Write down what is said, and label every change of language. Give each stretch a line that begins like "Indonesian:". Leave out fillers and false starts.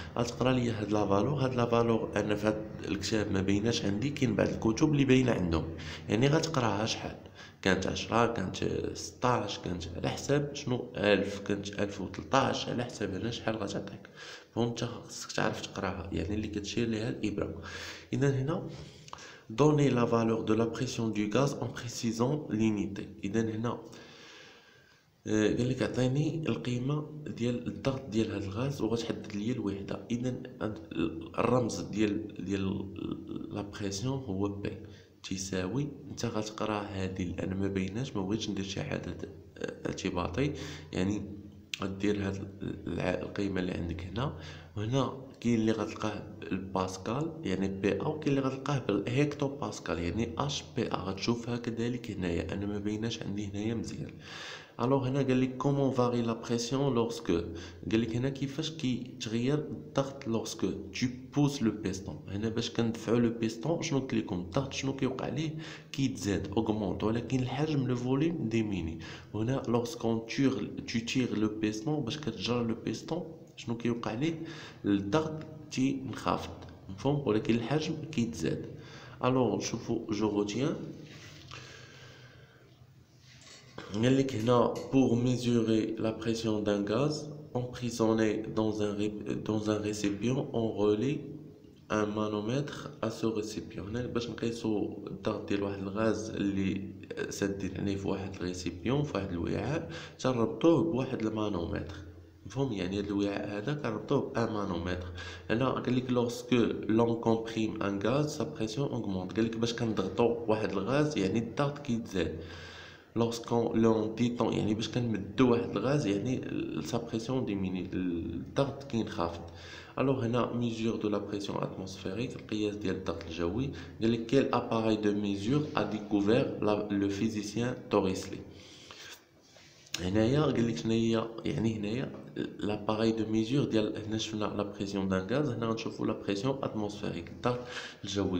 Arabic: غتقرا لي هاد لا فالور انا في هاد الكتاب ما بيناش عندي، كاين بعض الكتب اللي باينه عندهم، يعني غتقراها شحال كانت 10 كانت 16 كانت على حساب شنو 1000 كانت 1013 على حساب انا شحال غتعطيك. فهمت؟ خصك تعرف تقراها، يعني اللي كتشير ليها الابره. اذا هنا
French: donner la valeur de la pression du gaz en précisant l'unité.
Arabic: اذا هنا قال لك اعطيني القيمه ديال الضغط ديال هذا الغاز وغتحدد لي الوحده. اذا الرمز ديال لا بريسيون هو بي تساوي، انت غتقرا هذه لان ما بيناش، ما بغيتش ندير شي حاجه اعتباطي، يعني غدير هاد القيمه اللي عندك هنا. وهنا كاين اللي غتلقاه بالباسكال يعني بي ا، وكاين اللي غتلقاه بالهيكتو باسكال يعني اش بي ا. غتشوفها كذلك هنايا، انا ما بيناش عندي هنايا مزيان. الوغ هنا قال لك كومون فاري لا بريسيون لورسك، قال لك هنا كيفاش كيتغير الضغط لورسك تو بوس لو بيستون. هنا باش كندفعوا لو بيستون شنو قلت لكم الضغط شنو كيوقع ليه كيتزاد اوغمونط، ولكن الحجم لو فوليم ديميني. هنا لورسكون تيغ لو بيستون باش كتجر لو بيستون شنو كيوقع ليه الضغط تينخفض، مفهوم، ولكن الحجم كيتزاد. الوغ شوفوا جو روتيان قال لك هنا
French: pour mesurer la pression d'un gaz emprisonné dans un récipient on relie un manomètre à ce récipient.
Arabic: هنا باش نقيسو الضغط ديال واحد الغاز اللي سادين عليه في واحد الريسيبيون في واحد الوعاء تنربطوه بواحد المانومتر، مفهوم، يعني هاد الوعاء هذا كنربطوه بان مانومتر. هنا قال لك
French: lorsque l'on comprime un gaz sa pression augmente.
Arabic: قال لك باش كنضغطو واحد الغاز يعني الضغط كيتزاد.
French: lorsqu'on détend
Arabic: يعني باش كنمدو واحد الغاز يعني
French: sa pression diminue
Arabic: الضغط كينخفض. الوغ هنا
French: mesure de la pression atmosphérique
Arabic: القياس ديال الضغط الجوي. قال لك
French: quel appareil de mesure a découvert le physicien Torricelli.
Arabic: هنايا قال لك شنو هي، يعني هنايا لاباري دو ميزور ديال، هنا شفنا لا بريسيون دان غاز، هنا غنشوفوا لا بريسيون اتموسفيريك الضغط الجوي.